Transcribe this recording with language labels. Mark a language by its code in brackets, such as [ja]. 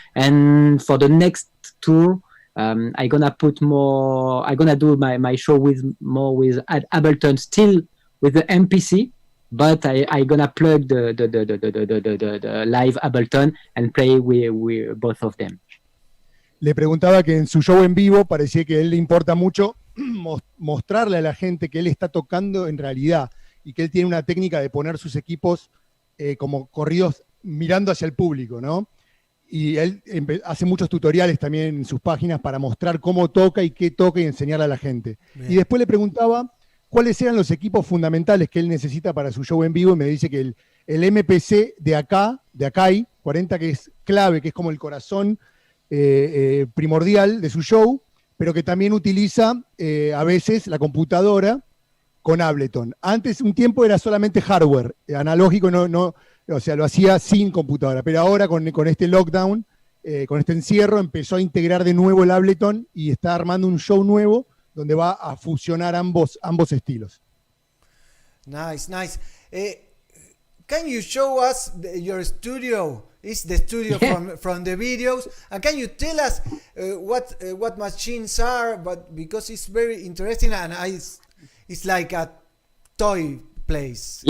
[en] And for the next tour, I gonna do my show with Ableton, still with the MPC, but I gonna plug the live Ableton and play with both of them. [es] Le preguntaba que en su show en vivo parecía que a él le importa mucho mostrarle a la gente que él está tocando en realidad y que él tiene una técnica de poner sus equipos como corridos mirando hacia el público, ¿no? Y él hace muchos tutoriales también en sus páginas para mostrar cómo toca y qué toca y enseñarle a la gente. Bien. Y después le preguntaba cuáles eran los equipos fundamentales que él necesita para su show en vivo, y me dice que el MPC de Akai 40, que es clave, que es como el corazón primordial de su show, pero que también utiliza a veces la computadora con Ableton. Antes, un tiempo, era solamente hardware, analógico, o sea, lo hacía sin computadora, pero ahora con este lockdown, con este encierro, empezó a integrar de nuevo el Ableton y está armando un show nuevo donde va a fusionar ambos estilos. [en] Nice. Can you show us your studio? It's the studio from the videos, and can you tell us what machines are? But because it's very interesting, and it's like a toy place.